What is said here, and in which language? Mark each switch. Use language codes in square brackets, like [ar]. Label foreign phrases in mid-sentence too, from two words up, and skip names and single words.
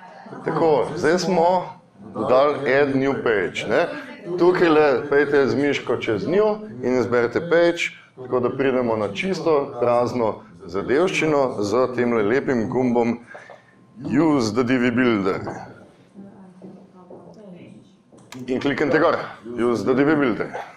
[sl] Tako, zdaj smo dodali [en] add new page. [sl] Ne? Tukaj le pejte z miško čez njo in izberete page, tako da pridemo na čisto prazno zadevščino z temle lepim gumbom [en] Use the Divi Builder. [sl] In kliknite gor, [en] Use the Divi Builder.